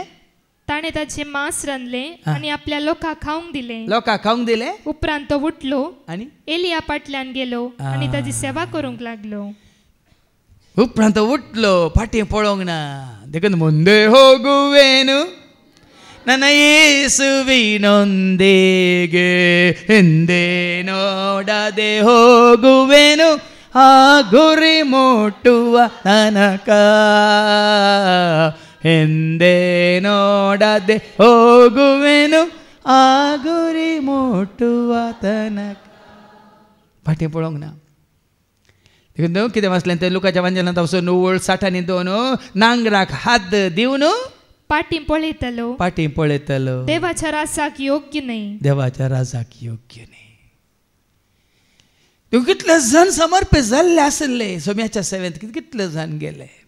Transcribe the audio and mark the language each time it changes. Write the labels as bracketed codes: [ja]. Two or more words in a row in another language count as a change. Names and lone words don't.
[kok] ताणें ताचें मांस रांदलें आनी आपल्या लोकांक खावंक दिलें. उपरांत तो उठलो आनी एलिया फाटल्यान गेलो आनी ताची सेवा करूंक लागलो. उपरांत उठलो फाटीं पळोवंक ना. [kn] देखून ಮುಂದೆ ಹೋಗುವೆನು ನನ್ನ ಯೇಸುವಿನೊಂದಿಗೆ ಹಿಂದೆ ನೋಡದೆ ಹೋಗುವೆನು ಆ ಗುರಿ ಮುಟ್ಟುವ ತನಕ ಹಿಂದೆ ನೋಡದೆ ಹೋಗುವೆನು ಆ ಗುರಿ ಮುಟ್ಟುವ ತನಕ. [kok] फाटीं पळोवंक ना. देखून कितें वाचलें तें लुकाच्या वांजेलांत वचून 9:60 नांगराक हात दिवन पाटी पळयतलो देवाच्या रासाक योग्य न्हय. कितले जण समर्पीत जाल्ले आसले सोम्याच्या सेवेंत कितले जण गेले.